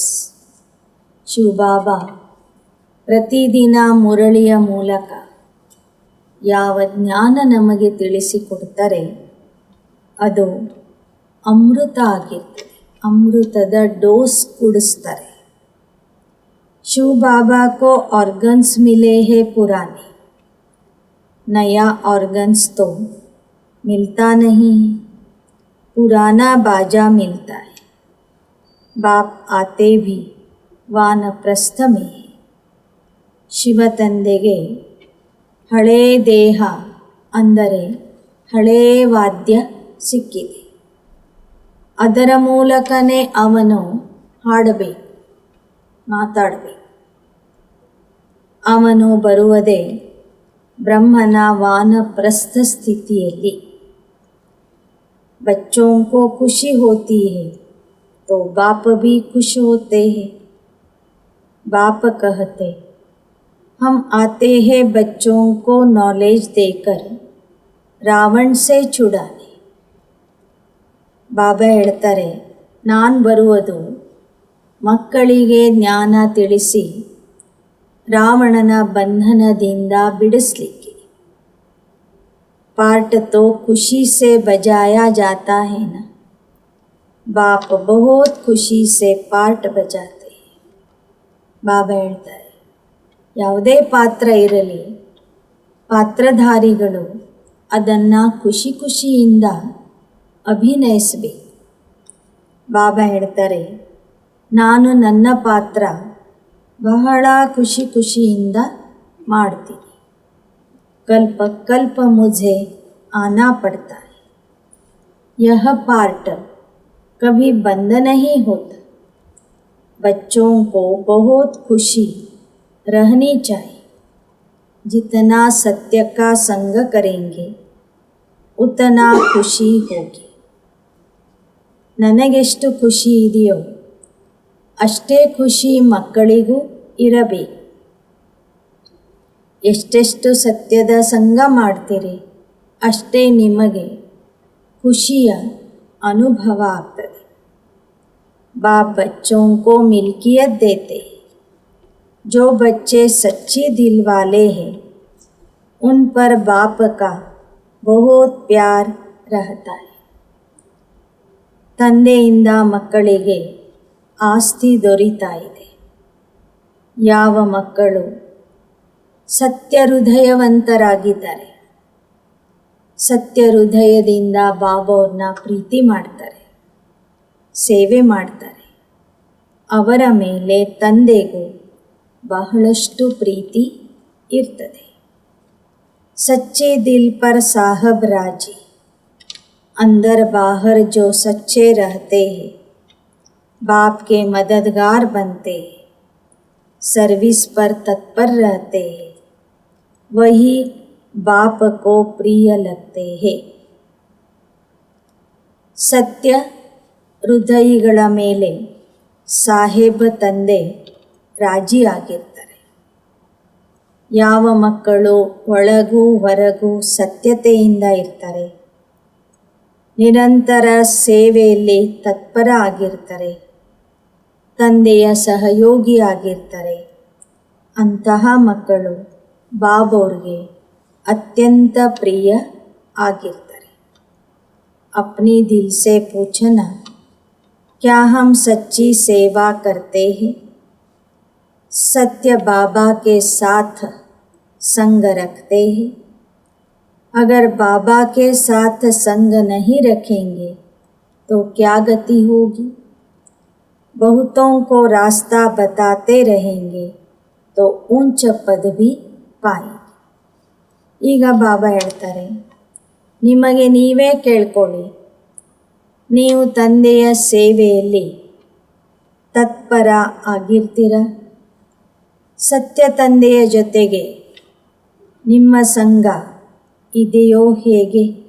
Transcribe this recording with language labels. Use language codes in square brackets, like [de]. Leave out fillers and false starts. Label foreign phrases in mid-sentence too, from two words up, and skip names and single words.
[kn] ಶಿವಬಾಬಾ ಪ್ರತಿದಿನ ಮುರಳಿಯ ಮೂಲಕ ಯಾವ ಜ್ಞಾನ ನಮಗೆ ತಿಳಿಸಿಕೊಡ್ತಾರೆ ಅದು ಅಮೃತ ಆಗಿರ್ತದೆ. ಅಮೃತದ ಡೋಸ್ ಕುಡಿಸ್ತಾರೆ. [hi] शिव बाबा को ऑर्गन्स मिले हैं पुराने, नया ऑर्गन्स तो मिलता नहीं है, पुराना बाजा मिलता है. बाप आते भी ವಾನಪ್ರಸ್ಥ में है. [kn] ಶಿವ ತಂದೆಗೆ ಹಳೇ ದೇಹ ಅಂದರೆ ಹಳೇ ವಾದ್ಯ ಸಿಕ್ಕಿದೆ. ಅದರ ಮೂಲಕನೇ ಅವನು ಹಾಡಬೇಕು, ಮಾತಾಡಬೇಕು. ಅವನು ಬರುವುದೇ ಬ್ರಹ್ಮನ ವಾನಪ್ರಸ್ಥ ಸ್ಥಿತಿಯಲ್ಲಿ. [hi] बच्चों को खुशी होती है तो बाप भी खुश होते हैं. बाप कहते हम आते हैं बच्चों को नॉलेज देकर रावण से छुड़ाने. [kn] ಬಾಬಾ ಹೇಳ್ತಾರೆ, ನಾನು ಬರುವುದು ಮಕ್ಕಳಿಗೆ ಜ್ಞಾನ ತಿಳಿಸಿ ರಾವಣನ ಬಂಧನದಿಂದ ಬಿಡಿಸಲಿಕ್ಕೆ. [hi] पार्ट तो खुशी से बजाया जाता है ना. बाप बहुत खुशी से पार्ट बजाते हैं. [kn] ಬಾಬಾ ಹೇಳ್ತಾರೆ, ಯಾವುದೇ ಪಾತ್ರ ಇರಲಿ, ಪಾತ್ರಧಾರಿಗಳು ಅದನ್ನು ಖುಷಿ ಖುಷಿಯಿಂದ ಅಭಿನಯಿಸಬೇಕು. ಬಾಬಾ ಹೇಳ್ತಾರೆ, ನಾನು ನನ್ನ ಪಾತ್ರ ಬಹಳ ಖುಷಿ ಖುಷಿಯಿಂದ ಮಾಡ್ತೀನಿ. [hi] कल्प कल्प मुझे आना पड़ता है. यह पार्ट कभी बंद नहीं होता. बच्चों को बहुत खुशी रहनी चाहिए. जितना सत्य का संग करेंगे उतना खुशी होगी. [kn] ನನಗೆಷ್ಟು ಖುಷಿ ಇದೆಯೋ ಅಷ್ಟೇ ಖುಷಿ ಮಕ್ಕಳಿಗೂ ಇರಬೇಕು. ಎಷ್ಟೆಷ್ಟು ಸತ್ಯದ ಸಂಗ ಮಾಡ್ತೀರಿ ಅಷ್ಟೇ ನಿಮಗೆ ಖುಷಿಯ ಅನುಭವ ಆಗ್ತದೆ. [hi] बाप बच्चों को मिल्कियत देते हैं. जो बच्चे सच्चे दिल वाले हैं उन पर बाप का बहुत प्यार रहता है. [kn] ತಂದೆಯಿಂದ ಮಕ್ಕಳಿಗೆ ಆಸ್ತಿ ದೊರೀತಾ ಇದೆ. ಯಾವ ಮಕ್ಕಳು ಸತ್ಯ ಹೃದಯವಂತರಾಗಿದ್ದಾರೆ, ಸತ್ಯ ಹೃದಯದಿಂದ ಬಾಬಾವ್ರನ್ನ ಪ್ರೀತಿ ಮಾಡ್ತಾರೆ, ಸೇವೆ ಮಾಡ್ತಾರೆ, ಅವರ ಮೇಲೆ ತಂದೆಗೂ ಬಹಳಷ್ಟು ಪ್ರೀತಿ ಇರ್ತದೆ. [hi] सच्चे दिल पर साहब राजी. अंदर बाहर जो सच्चे रहते हैं बाप के मददगार बनते हैं, सर्विस पर तत्पर रहते हैं, वही बाप को प्रिय लगते हैं. [kn] ಸತ್ಯ ಹೃದಯಗಳ ಮೇಲೆ ಸಾಹೇಬ ತಂದೆ ರಾಜಿಯಾಗಿರ್ತಾರೆ. ಯಾವ ಮಕ್ಕಳು ಒಳಗೂ ಹೊರಗೂ ಸತ್ಯತೆಯಿಂದ ಇರ್ತಾರೆ, ನಿರಂತರ ಸೇವೆಯಲ್ಲಿ ತತ್ಪರ ಆಗಿರ್ತಾರೆ, ತಂದೆಯ ಸಹಯೋಗಿಯಾಗಿರ್ತಾರೆ, ಅಂತಹ ಮಕ್ಕಳು ಬಾಬವ್ರಿಗೆ ಅತ್ಯಂತ ಪ್ರಿಯ ಆಗಿರ್ತಾರೆ. [hi] अपनी दिल से पूछना, क्या हम सच्ची सेवा करते हैं? सत्य बाबा के साथ संग रखते हैं? अगर बाबा के साथ संग नहीं रखेंगे तो क्या गति होगी। बहुतों को रास्ता बताते रहेंगे तो ऊंच पद भी पाएंगे. [kn] ಈಗ ಬಾಬಾ ಹೇಳ್ತಾರೆ, ನಿಮಗೆ ನೀವೇ ಕೇಳ್ಕೊಳ್ಳಿ, ನೀವು ತಂದೆಯ ಸೇವೆಯಲ್ಲಿ ತತ್ಪರ ಆಗಿರ್ತೀರ. ಸತ್ಯ ತಂದೆಯ ಜೊತೆಗೆ ನಿಮ್ಮ ಸಂಘ ಇದೆಯೋ ಹೇಗೆ?